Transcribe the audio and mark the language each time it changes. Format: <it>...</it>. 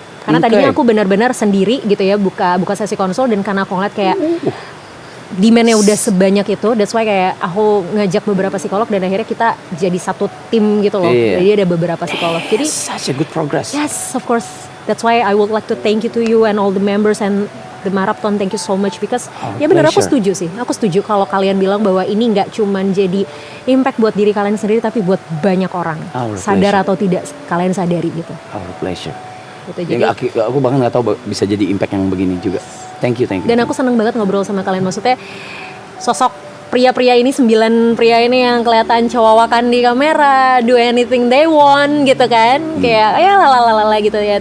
<id>Karena tadinya aku benar-benar sendiri gitu ya, buka sesi konsul, dan karena aku ngeliat kayak demand-nya udah sebanyak itu,</id> <en>that's why</en> <id>kayak aku ngajak beberapa psikolog dan akhirnya kita jadi satu tim gitu loh. Jadi ada beberapa psikolog. Jadi</id> <en>such a good progress. Yes, of course. That's why I would like to thank you to you and all the members and the marathon. Thank you so much because</en> <id>ya benar, aku setuju sih. Aku setuju kalau kalian bilang bahwa ini nggak cuman jadi impact buat diri kalian sendiri, tapi buat banyak orang. Sadar atau tidak kalian sadari gitu.</id> <en>Our pleasure.</en> <id>Gitu, ya, aku bahkan nggak tahu bisa jadi impact yang begini juga.</id> <en>Thank you.</en> <id>Dan aku seneng banget ngobrol sama kalian. Maksudnya sosok pria-pria ini, 9 pria ini yang kelihatan cowawakan di kamera,</id> <en>do anything they want</en> <id>gitu kan, kayak ya lalalala gitu ya.</id>